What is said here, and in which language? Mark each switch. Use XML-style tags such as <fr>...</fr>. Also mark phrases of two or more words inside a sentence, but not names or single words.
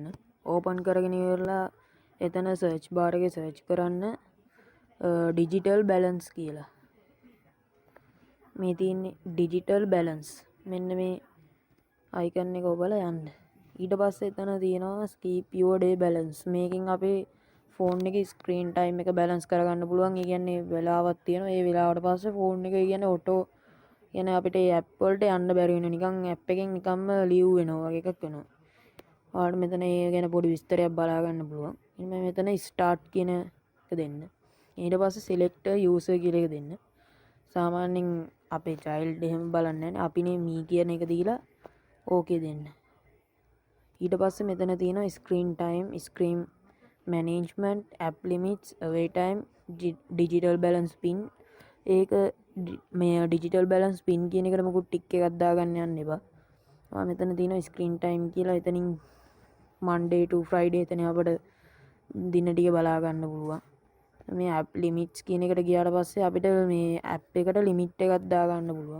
<si>ඕපන් කරගෙන ඉවරලා එතන</si> <en>search bar</en> <si>එකේ search කරන්න</si> <en>digital balance</en> <si>කියලා. මේ තියෙන්නේ</si> <en>digital balance.</en> <si>මෙන්න මේ icon එක ඔබලා යන්න. ඊට පස්සේ එතන තියෙනවා</si> <en>keep your day balance.</en> <si>මේකෙන් අපේ ෆෝන් එකේ</si> <en>screen time</en> <si>එක balance කරගන්න පුළුවන්. ඒ කියන්නේ වෙලාවක් තියෙනවා. ඒ වෙලාවට පස්සේ ෆෝන් එක කියන්නේ auto කියන්නේ අපිට ඒ ඇප් වලට යන්න බැරි වෙන නිකන් ඇප් එකෙන් නිකම්ම ලිව් වෙනවා වගේ එකක් වෙනවා. ඔයාලට මෙතන ඒ ගැන පොඩි විස්තරයක් බලා ගන්න පුළුවන්. ඉතින් මම මෙතන start කියන එක දෙන්න. ඊට පස්සේ</si> <en>select user</en> <si>කියලා එක දෙන්න. සාමාන්‍යයෙන් අපේ child එහෙම බලන්නේ නැහැ. අපිනේ me කියන එක දීලා okay දෙන්න. ඊට පස්සේ මෙතන තියෙනවා</si> <en>screen time, screen management, app limits, away time, digital balance pin.</en> <si>ඒක මේ</si> <en>digital balance pin</en> <si>කියන එකට මොකුත් ටික් එකක් දාගන්න යන්න එපා. මෙතන තියෙනවා</si> <en>screen time</en> <si>කියලා. එතනින්</si> <en>Monday to Friday</en> <si>එතන අපිට දින ටික බලා ගන්න පුළුවන්. මේ</si> <en>app limits</en> <si>කියන එකට ගියාට පස්සේ අපිට මේ ඇප් එකට ලිමිට් එකක් දාගන්න පුළුවන්.</si>